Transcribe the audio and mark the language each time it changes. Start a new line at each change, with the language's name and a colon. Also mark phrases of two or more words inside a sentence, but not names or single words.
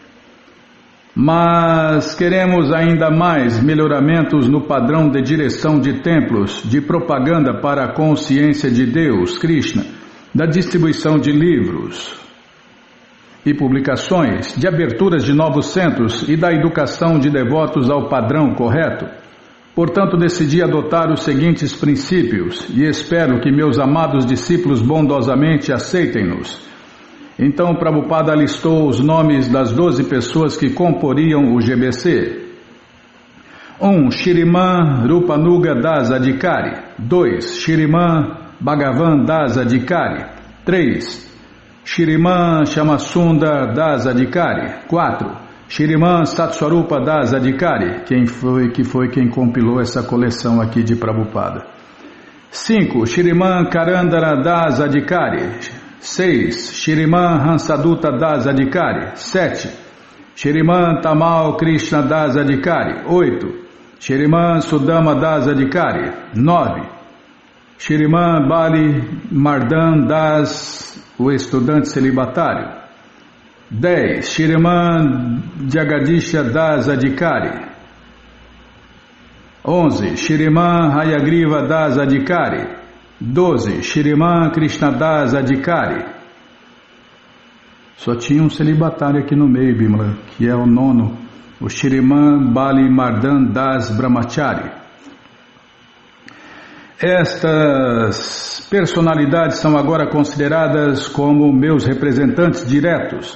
Portuguese: Mas queremos ainda mais melhoramentos no padrão de direção de templos, de propaganda para a consciência de Deus, Krishna, da distribuição de livros e publicações, de aberturas de novos centros e da educação de devotos ao padrão correto. Portanto, decidi adotar os seguintes princípios e espero que meus amados discípulos bondosamente aceitem-nos. Então, Prabhupada listou os nomes das 12 pessoas que comporiam o GBC. 1. Shriman Rupanuga Das Adhikari. 2. Shriman Bhagavan Das Adhikari. 3. Shriman Shamasundar Das Adhikari. 4. Shriman Satswarupa Das Adhikari, que foi quem compilou essa coleção aqui de Prabhupada. 5. Shriman Karandara Das Adhikari. 6. Shriman Hansaduta Das Adhikari. 7. Shriman Tamal Krishna Das Adhikari. 8. Shriman Sudama Das Adhikari. 9. Shriman Bali Mardan Das, o estudante celibatário. 10. Shriman Jagadisha Das Adhikari. 11. Shriman Hayagriva Das Adhikari. 12. Shriman Krishnadas Adhikari. Só tinha um celibatário aqui no meio, Bimala, que é o 9, o Shriman Bali Mardan Das Brahmachari. Estas personalidades são agora consideradas como meus representantes diretos.